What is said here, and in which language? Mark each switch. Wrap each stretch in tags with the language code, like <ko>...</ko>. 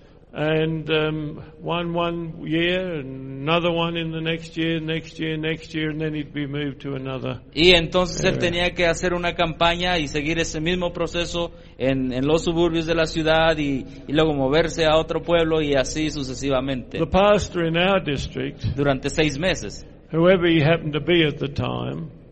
<en>And one year, another one in the next year, next year, next year, and then he'd be moved to another.</en> <es>Y entonces él tenía que hacer una campaña y seguir ese mismo proceso en los suburbios de la ciudad y luego moverse a otro pueblo y así sucesivamente.</es> <en>The pastor in our district,</en> <es>durante seis meses,</es> <en>whoever he happened to be at the time,</en>